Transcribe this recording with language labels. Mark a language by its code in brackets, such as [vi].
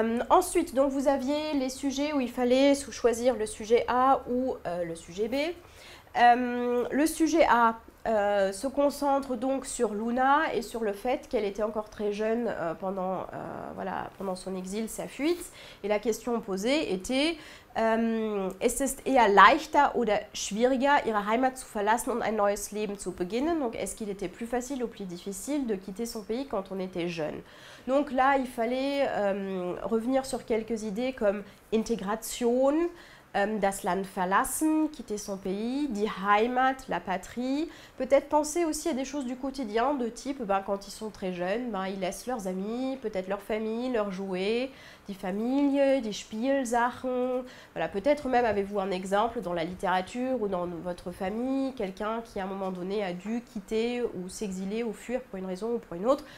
[fr] Ensuite, donc vous aviez les sujets où il fallait choisir le sujet A ou le sujet B. Le sujet A se concentre donc sur Luna et sur le fait qu'elle était encore très jeune pendant son exil, sa fuite. Et la question posée était [de] es ist eher leichter oder schwieriger, ihre Heimat zu verlassen und ein neues Leben zu beginnen. [fr] Donc, est-ce qu'il était plus facile ou plus difficile de quitter son pays quand on était jeune? Donc là, il fallait revenir sur quelques idées comme intégration, [de] Das Land verlassen, [fr] quitter son pays, [de] die Heimat, [fr] la patrie. Peut-être penser aussi à des choses du quotidien de type, quand ils sont très jeunes, ils laissent leurs amis, peut-être leur famille, leurs jouets, [de] die Familie, die Spielsachen. [fr] Voilà, peut-être même avez-vous un exemple dans la littérature ou dans votre famille, quelqu'un qui à un moment donné a dû quitter ou s'exiler ou fuir pour une raison ou pour une autre.